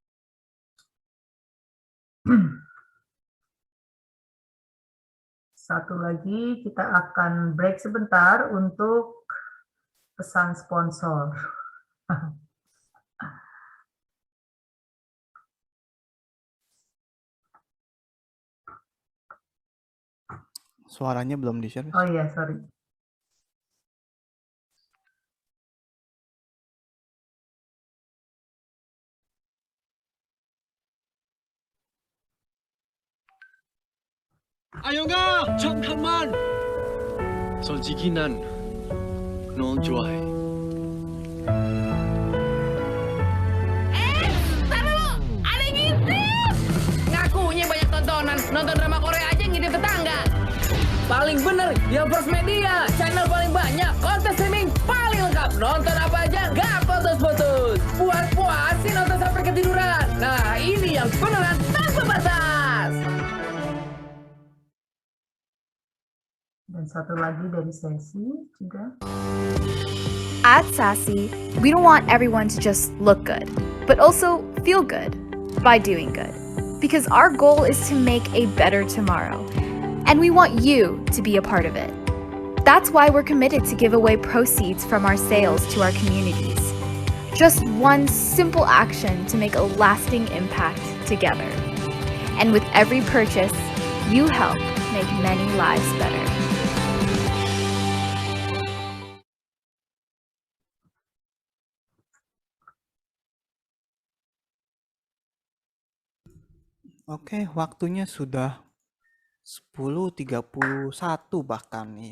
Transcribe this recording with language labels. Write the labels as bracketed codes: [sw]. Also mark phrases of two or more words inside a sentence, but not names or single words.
[id] Satu lagi, kita akan break sebentar untuk pesan sponsor. Suaranya belum di-share. Oh iya, sorry. [ko] 아영아, 잠깐만. 솔직히 난 널 좋아해. [id] Tar dulu, ada yang ngintip. Ngakunya banyak tontonan, nonton drama Korea aja ngintip tetangga. Paling bener, ya First Media, channel paling banyak, konten streaming paling lengkap. Nonton apa aja, gak putus-putus. Buat puasin nonton sampai ketiduran. Nah, ini yang beneran tanpa batas. Dan satu lagi dari sesi juga. [en] At Sassy, we don't want everyone to just look good, but also feel good by doing good. Because our goal is to make a better tomorrow, and we want you to be a part of it. That's why we're committed to give away proceeds from our sales to our communities. Just one simple action to make a lasting impact together. And with every purchase, you help make many lives better. [id] Oke, waktunya sudah 10.31 bahkan nih.